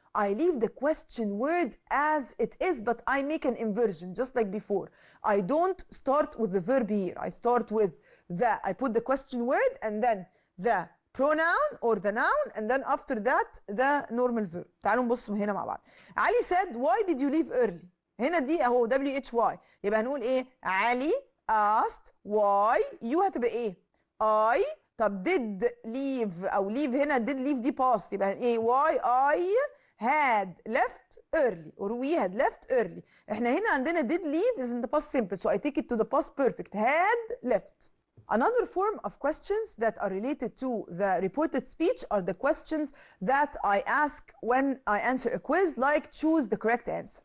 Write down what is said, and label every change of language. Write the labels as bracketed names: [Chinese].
[English] I leave the question word as it is, but I make an inversion just like before. I don't start with the verb here. I start with the. I put the question word and then the pronoun or the noun, and then after that the normal verb. [Arabic] تعالوا نبص هنا مع بعض. [English] علي said why did you leave early? [Arabic] هنا دي اهو WHY. يبقى هنقول ايه؟ علي asked why. you هتبقى ايه؟ I. طب did leave او leave هنا did leave دي past. يبقى ايه؟ [English] why I had left early or we had left early. [Arabic] احنا هنا عندنا [English] did leave is in the past simple, so I take it to the past perfect. Had left. Another form of questions that are related to the reported speech are the questions that I ask when I answer a quiz, like choose the correct answer.